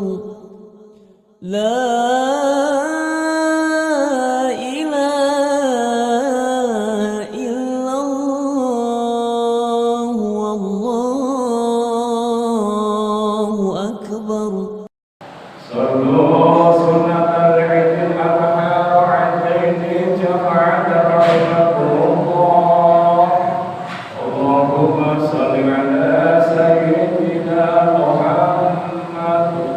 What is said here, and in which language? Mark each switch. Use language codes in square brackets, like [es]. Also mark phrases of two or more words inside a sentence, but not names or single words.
[ar] لا إله إلا الله، الله أكبر. صلوا سنة عيد الأضحى ركعتين جماعة رحمكم الله. اللهم صل على سيدنا محمد.